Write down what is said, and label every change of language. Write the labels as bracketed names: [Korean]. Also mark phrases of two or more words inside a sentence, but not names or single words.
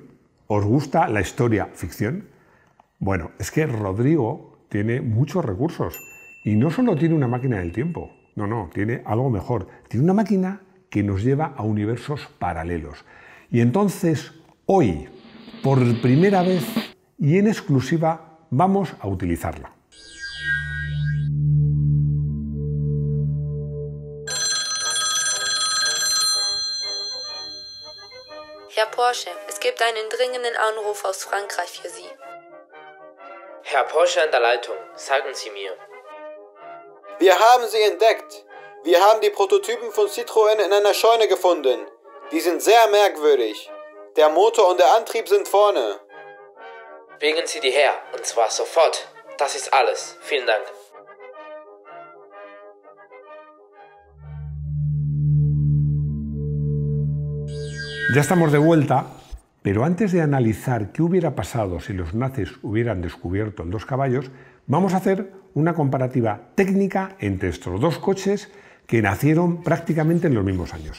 [Spanish] ¿Os gusta la historia ficción? Bueno, es que Rodrigo tiene muchos recursos y no solo tiene una máquina del tiempo, no, tiene algo mejor. Tiene una máquina que nos lleva a universos paralelos. Y entonces, hoy, por primera vez y en exclusiva, vamos a utilizarla. [German] Herr Porsche, es gibt einen dringenden Anruf aus Frankreich für Sie. Herr Porsche an der Leitung, sagen Sie mir. Wir haben sie entdeckt. Wir haben die Prototypen von Citroën in einer Scheune gefunden. Die sind sehr merkwürdig. Der Motor und der Antrieb sind vorne. Bringen Sie die her, und zwar sofort. Das ist alles. Vielen Dank. [Spanish] Ya estamos de vuelta, pero antes de analizar qué hubiera pasado si los nazis hubieran descubierto el 2 caballos, vamos a hacer una comparativa técnica entre estos 2 coches que nacieron prácticamente en los mismos años.